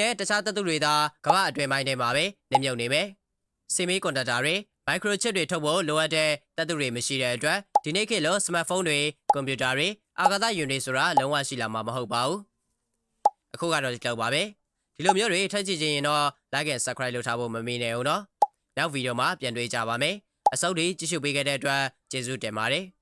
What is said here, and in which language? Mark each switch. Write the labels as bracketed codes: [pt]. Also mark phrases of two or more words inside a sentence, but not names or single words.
[my] နဲ့တခြားတတ်သူတွေသာကဘာအတွင်ပိုင်းထဲမှာပဲနေမြုပ်နေမယ်စီမီကွန်ဒက်တာတွေမိုက်ခရိုချစ်တွေထုတ်ဖို့လိုအပ်တဲ့တတ်သူတွေမရှိတဲ့အတွက်ဒီနေ့ခေတ်လို့စမတ်ဖုန်းတွေကွန်ပျူတာတွေအာကာသယာဉ်တွေဆိုတာလုံးဝရှိလာမှာမဟုတ်ပါဘူးအခုကတော့ဒီလောက်ပါပဲဒီလိုမျိုးတွေထပ်ကြည့်ခြင်းရင်တော့ [en] like and subscribe [my] လုပ်ထားဖို့မမေ့နဲ့ဦးနော်နောက်ဗီဒီယိုမှာပြန်တွေ့ကြပါမယ်အစုပ်တွေကြည့်ရှုပေးခဲ့တဲ့အတွက်ကျေးဇူးတင်ပါတယ်